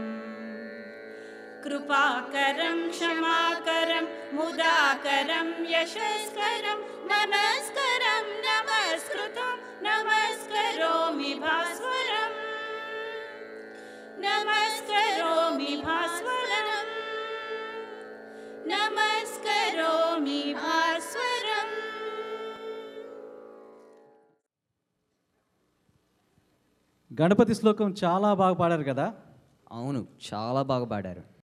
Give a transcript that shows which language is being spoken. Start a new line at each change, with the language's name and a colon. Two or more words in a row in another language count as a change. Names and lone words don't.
Sanskrit: कृपाकरं क्षमाकरं मुदाकरं यशस्करं नमस्करं नमस्कृतं नमस्करोमि भास्वरम् नमस्करोमि भास्वरम् नमस्करोमि भास्वरम्.
Telugu: గణపతి శ్లోకం చాలా బాగా పాడారు కదా. అవును, చాలా బాగా పాడారు.